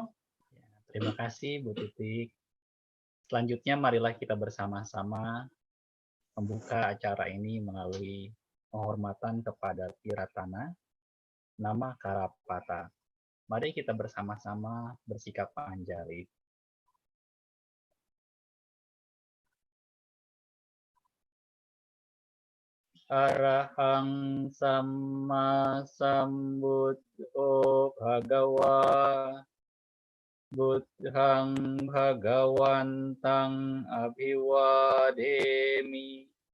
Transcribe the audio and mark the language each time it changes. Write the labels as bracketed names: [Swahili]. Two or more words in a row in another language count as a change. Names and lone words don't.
[Indonesian] Terima kasih, Bu Titik. Selanjutnya, marilah kita bersama-sama membuka acara ini melalui penghormatan kepada Tiratana, nama Karapata. Mari kita bersama-sama bersikap panjari. [Pali] Arahang Samma Sambuddho Bhagawa Buddhang Bhagawantang Abhiwademi